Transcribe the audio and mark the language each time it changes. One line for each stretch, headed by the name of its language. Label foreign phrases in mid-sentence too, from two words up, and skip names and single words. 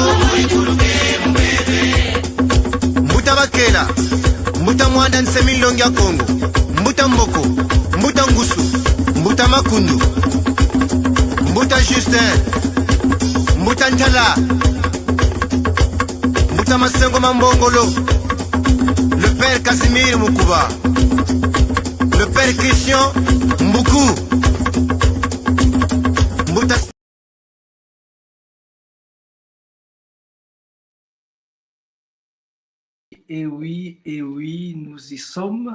Kituba (Democratic Republic of Congo): Mbuta bakela, mbuta mwanda nsemilongi ya Kongo. Mbuta mboko, mbuta ngusu, mbuta makundu, mbuta Justin, mbuta ntala, mbuta masengo mambongolo.
French: Le père Casimir Mukuba, le père Christian Mbuku, mbuta. Et oui, nous y sommes.